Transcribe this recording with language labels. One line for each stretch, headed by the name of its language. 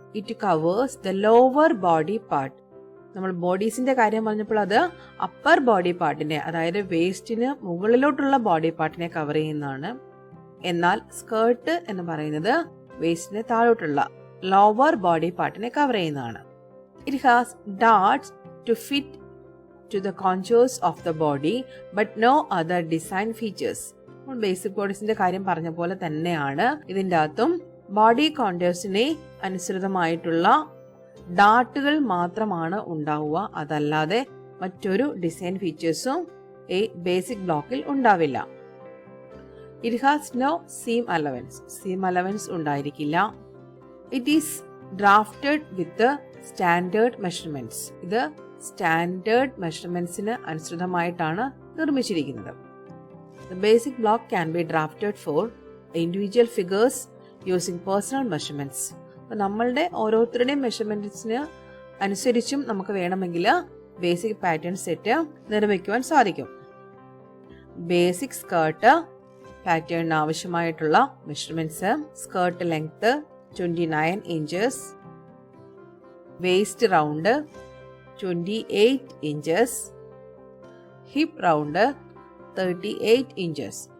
English: It covers the lower body part.
Malayalam: നമ്മൾ ബോഡീസിന്റെ കാര്യം പറഞ്ഞപ്പോൾ അത് അപ്പർ ബോഡി പാർട്ടിനെ, അതായത് വേസ്റ്റിന് മുകളിലോട്ടുള്ള ബോഡി പാർട്ടിനെ കവർ ചെയ്യുന്നതാണ്. എന്നാൽ സ്കേർട്ട് എന്ന് പറയുന്നത് വേസ്റ്റിന് താഴോട്ടുള്ള ലോവർ ബോഡി പാർട്ടിനെ കവർ ചെയ്യുന്നതാണ്.
English: It has darts to fit to the contours of the body but no other design features.
Malayalam: Basic ബോഡീസിന്റെ കാര്യം പറഞ്ഞ പോലെ തന്നെയാണ് ഇതിൻ്റെ അകത്തും ബോഡി കോണ്ടേഴ്സിനെ അനുസൃതമായിട്ടുള്ള ഡാർട്ടുകൾ മാത്രമാണ് ഉണ്ടാവുക. അതല്ലാതെ മറ്റൊരു ഡിസൈൻ ഫീച്ചേഴ്സും ഈ ബേസിക് ബ്ലോക്കിൽ ഉണ്ടാവില്ല.
English: It has no seam allowance.
Malayalam: Seam allowance ഉണ്ടായിരിക്കില്ല.
English: It is drafted with standard measurements.
Malayalam: ഇത് സ്റ്റാൻഡേർഡ് മെഷർമെന്റ്സിന് അനുസൃതമായിട്ടാണ് നിർമ്മിച്ചിരിക്കുന്നത്.
English: The basic block can be drafted for individual figures using personal measurements.
Malayalam: അപ്പോൾ നമ്മളുടെ ഓരോരുത്തരുടെയും മെഷർമെന്റ്സിന് അനുസരിച്ചും നമുക്ക് വേണമെങ്കിൽ ബേസിക് പാറ്റേൺ സെറ്റ് നിർമ്മിക്കുവാൻ സാധിക്കും. ബേസിക് സ്കേർട്ട് പാറ്റേണിന് ആവശ്യമായിട്ടുള്ള measurements: skirt length 29 inches, waste round 28 inches, hip round 38 inches.